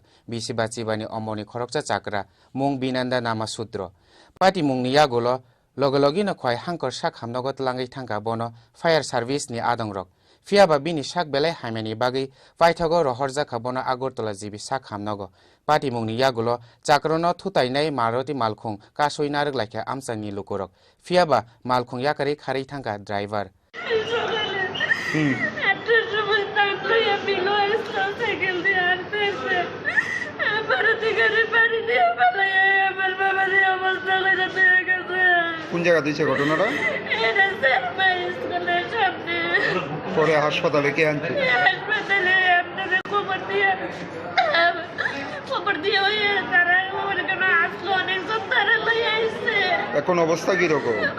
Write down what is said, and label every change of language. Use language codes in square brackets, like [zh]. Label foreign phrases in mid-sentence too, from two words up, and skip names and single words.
[trp] Bishipajibani Omorni Khoroksa Chakra Mung Vinanda Nama Sudra Pati mungni yagulo logologi no khwai hangkor sak hamnogo tlangai thangka bono [en] fire service [trp] ni adongrok fiaba bini sak belai haimani bagi paithago rohorjaka bono agortola jibi sak hamnogo pati mungni yagulo chakrono thutainai Maruti Malkhung kasoi narek laikha amchani lukorok fiaba Malkhung yakari khari thangka driver [bn] কোন জায়গা দিয়েছে ঘটনাটা পরে হাসপাতালে কে আনছে এখন অবস্থা কিরকম